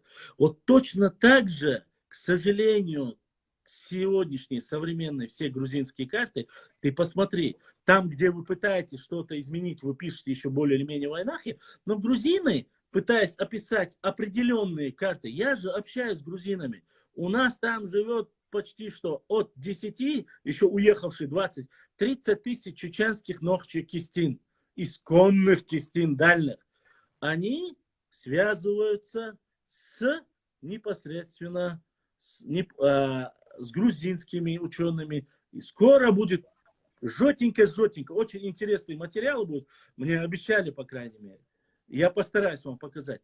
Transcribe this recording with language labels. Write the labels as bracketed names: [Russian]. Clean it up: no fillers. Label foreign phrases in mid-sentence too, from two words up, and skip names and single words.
[Russian] Вот точно так же, к сожалению, сегодняшние современные все грузинские карты, ты посмотри, там, где вы пытаетесь что-то изменить, вы пишете еще более или менее войнахи, но грузины, пытаясь описать определенные карты, я же общаюсь с грузинами, у нас там живет почти что от 10, еще уехавший 20, 30 тысяч чеченских нохчи кистин, исконных кистин дальних. Они связываются непосредственно с грузинскими учеными. И скоро будет жётенько, очень интересный материал будет. Мне обещали, по крайней мере. Я постараюсь вам показать.